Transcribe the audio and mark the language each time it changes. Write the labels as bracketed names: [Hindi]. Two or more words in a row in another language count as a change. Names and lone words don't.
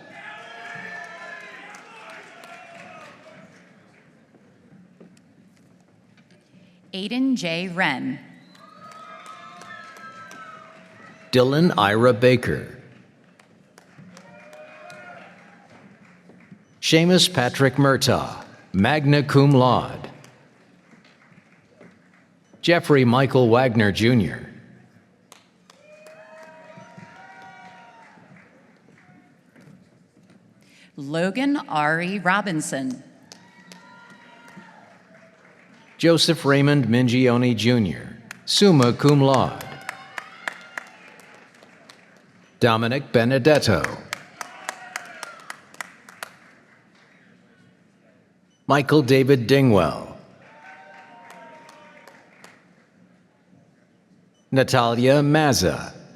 [English] Aiden J. Wren. Dylan Ira Baker. Seamus Patrick Murtaugh, [Latin] magna cum laude. [English] Jeffrey Michael Wagner, Jr. Logan Ari Robinson. Joseph Raymond Mingione, Jr., [Latin] summa cum laude. [English] Dominic Benedetto. Michael David Dingwell. Natalia Mazza.